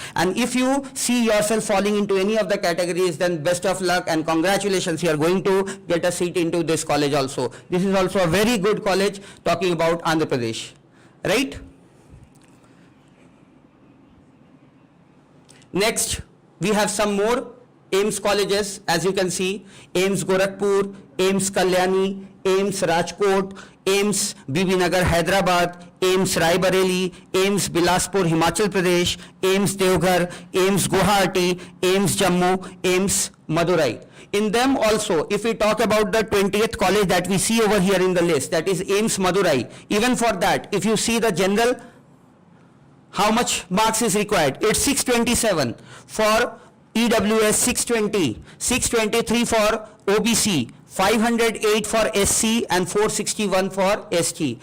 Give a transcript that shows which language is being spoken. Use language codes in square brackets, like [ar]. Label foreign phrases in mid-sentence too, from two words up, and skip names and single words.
[en] And if you see yourself falling into any of the categories, then best of luck and congratulations, you are going to get a seat into this college also. This is also a very good college, talking about Andhra Pradesh, right? Next, we have some more AIIMS colleges. As you can see, AIIMS Gorakhpur, AIIMS Kalyani, AIIMS Rajkot, AIIMS Bibinagar Hyderabad, AIIMS Raebareli, AIIMS Bilaspur Himachal Pradesh, AIIMS Deoghar, AIIMS Guwahati, AIIMS Jammu, AIIMS Madurai. In them also, if we talk about the 20th college that we see over here in the list, that is AIIMS Madurai, even for that, if you see the general, how much marks is required? It's 627. For EWS 620, 623 for OBC, 508 for SC and 461 for ST.